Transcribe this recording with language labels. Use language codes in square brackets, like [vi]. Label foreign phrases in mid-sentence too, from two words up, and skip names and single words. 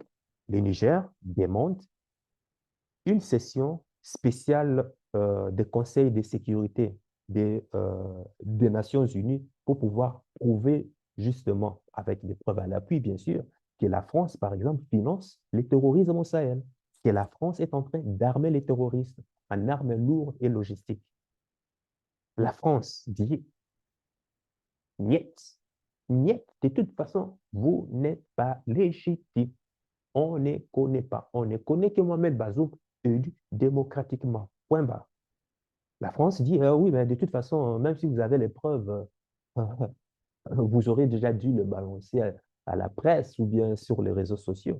[fr] Le Niger demande une session spéciale des conseils de sécurité des Nations Unies pour pouvoir prouver justement, avec des preuves à l'appui, bien sûr, que la France, par exemple, finance le terrorisme au Sahel, que la France est en train d'armer les terroristes en armes lourdes et logistiques. La France dit, [ru] нет, нет, [fr] de toute façon, vous n'êtes pas légitime. On ne connaît pas. On ne connaît que Mohamed Bazoum élu démocratiquement. Point barre. La France dit, oui, mais de toute façon, même si vous avez les preuves, vous aurez déjà dû le balancer à la presse ou bien sur les réseaux sociaux.